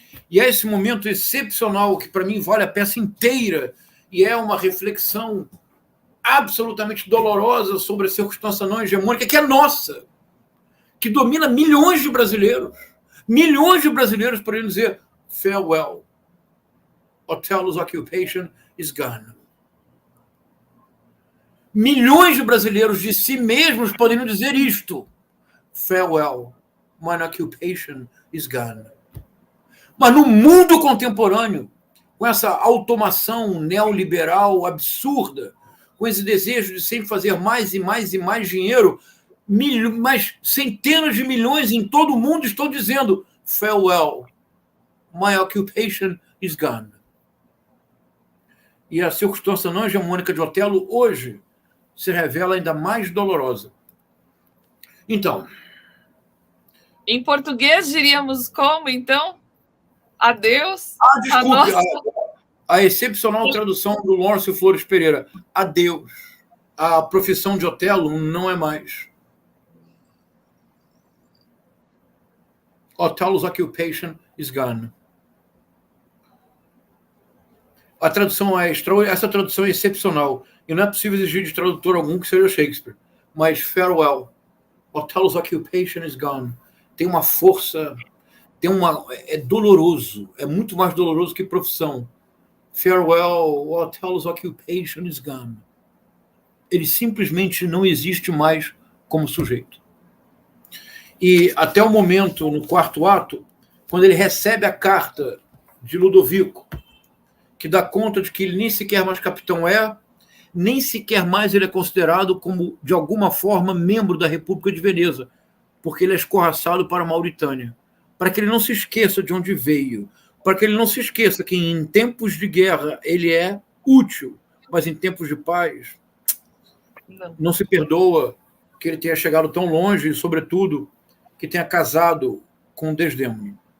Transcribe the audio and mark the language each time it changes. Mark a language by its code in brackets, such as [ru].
[pt] E é esse momento excepcional que, para mim, vale a peça inteira e é uma reflexão absolutamente dolorosa sobre a circunstância não hegemônica, que é nossa, que domina milhões de brasileiros. Milhões de brasileiros poderiam dizer farewell. [en] Othello's occupation is gone. [pt] Milhões de brasileiros de si mesmos poderiam dizer isto. Farewell. [en] My occupation is gone. [pt] Mas no mundo contemporâneo, com essa automação neoliberal absurda, com esse desejo de sempre fazer mais e mais e mais dinheiro, mas centenas de milhões em todo o mundo estão dizendo [en] farewell, my occupation is gone. [pt] E a circunstância não hegemônica de Otelo hoje se revela ainda mais dolorosa. Então... Em português diríamos como, então? Adeus? Desculpe, a excepcional tradução do Lawrence Flores Pereira. Adeus. A profissão de Otelo não é mais. [en] Othello's occupation is gone. [pt] A tradução essa tradução é excepcional. E não é possível exigir de tradutor algum que seja Shakespeare. Mas farewell. [en] Othello's occupation is gone. [pt] Tem uma força, é doloroso, é muito mais doloroso que profissão. [en] Farewell, Othello's occupation is gone. [pt] Ele simplesmente não existe mais como sujeito. E até o momento, no quarto ato, quando ele recebe a carta de Ludovico, que dá conta de que ele nem sequer mais capitão nem sequer mais ele é considerado como, de alguma forma, membro da República de Veneza, porque ele é escorraçado para a Mauritânia, para que ele não se esqueça de onde veio, para que ele não se esqueça que em tempos de guerra ele é útil, mas em tempos de paz não se perdoa que ele tenha chegado tão longe e, sobretudo, que tenha casado com Desdémona.